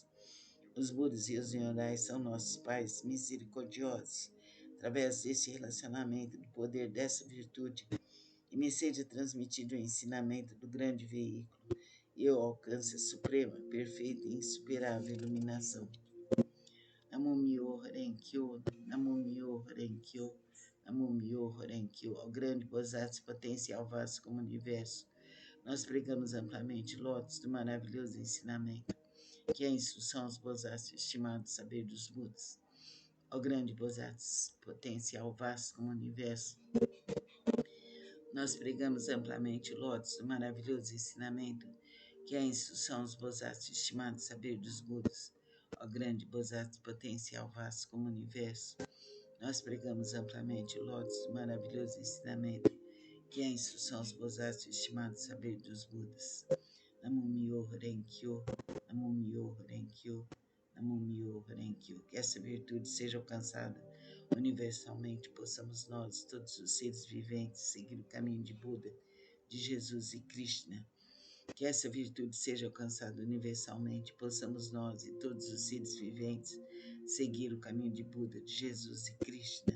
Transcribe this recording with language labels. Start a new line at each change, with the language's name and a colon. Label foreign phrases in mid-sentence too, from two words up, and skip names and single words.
Portuguese: Os Budas e os Nyorais são nossos pais misericordiosos. Através desse relacionamento, do poder dessa virtude, e me seja transmitido o ensinamento do grande veículo, e eu alcance a suprema, perfeita e insuperável iluminação.
Japanese: 南無妙法蓮経、南無妙法蓮経、南無妙法蓮経,
Portuguese: ao grande Bodhisattva potencial vasto como o universo. Nós pregamos amplamente lotes do maravilhoso ensinamento, que é a instrução aos Bodhisattvas, estimado saber dos Budas. Ao grande Bodhisattva potencial vasto como o universo, nós pregamos amplamente lotes do maravilhoso ensinamento, que é a instrução aos Bodhisattvas, estimado saber dos Budas. Ó grande Bodhisattva potencial vasto como o universo, nós pregamos amplamente lotes do maravilhoso ensinamento, que é a instrução aos Bodhisattvas, estimado saber dos Budas.
Japanese: 南無妙法蓮経、南無妙法蓮経、南無妙法蓮経.
Portuguese: Que essa virtude seja alcançada universalmente, possamos nós, todos os seres viventes, seguir o caminho de Buda, de Jesus e Krishna. Que essa virtude seja alcançada universalmente, possamos nós e todos os seres viventes seguir o caminho de Buda, de Jesus e Krishna.